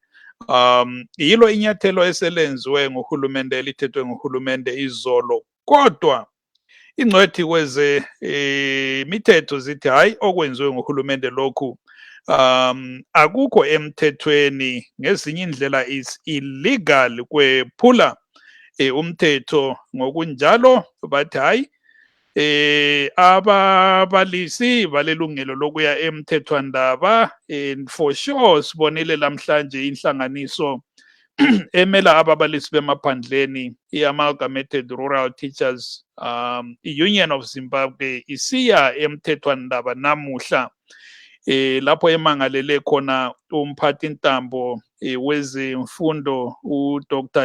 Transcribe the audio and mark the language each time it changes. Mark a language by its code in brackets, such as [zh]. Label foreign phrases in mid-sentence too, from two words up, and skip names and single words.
[nd] Yilo inyathelo eselenziwe nguhulumende elithethwe nguhulumende izolo, kodwa ingcwethi kweze imithetho zithi hayi okwenziwe nguhulumende lokhu akukho emthethweni, ngezinye indlela [en] is illegal, [nd] kwephula umthetho. Ngokunjalo bathi hayi ababalisi balelungelo lokuya emthethwandaba, [en] and for sure [nd] sibonile lamhlanje inhlanganiso emela ababalisi bemaphandleni, i-Amalgamated Rural Teachers Union of Zimbabwe, isiya emthethwandaba namuhla lapho emangalele khona umphathintambo wezemfundo uDr.